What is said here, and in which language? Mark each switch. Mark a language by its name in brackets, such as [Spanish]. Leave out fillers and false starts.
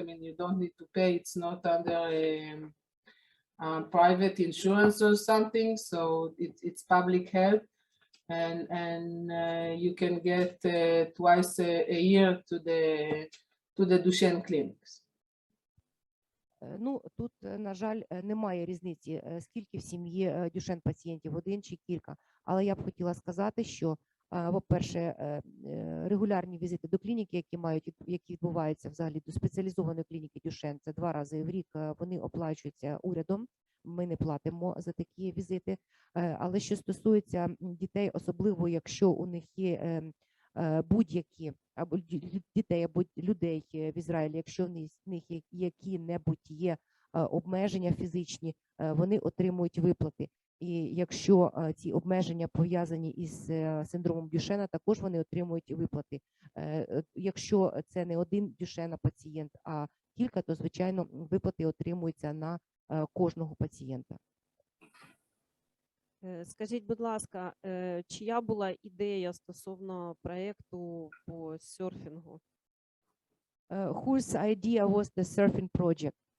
[English] I mean, you don't need to pay. It's not under private insurance or something. So it's public health, and you can get twice a year to the Duchenne clinics. [Ukrainian] Ну, тут, на жаль, немає різниці, скільки в сім'ї Duchenne пацієнтів, 1 чи кілька. Але я б хотіла сказати, що, по-перше, регулярні візити до клініки, які відбуваються взагалі до спеціалізованої клініки Duchenne, це 2 рази в рік, вони оплачуються урядом. Ми не платимо за такі візити. Але що стосується дітей, особливо якщо у них є будь-які або дітей, або людей в Ізраїлі, якщо в них які-небудь є обмеження фізичні, вони отримують виплати. І якщо ці обмеження пов'язані із синдромом Дюшена, також вони отримують виплати. Якщо це не 1 Дюшена пацієнт, а кілька, то, звичайно, виплати отримуються на кожного пацієнта. Скажіть, будь ласка, чия була ідея стосовно проєкту по серфінгу? [English] Whose idea was the surfing project?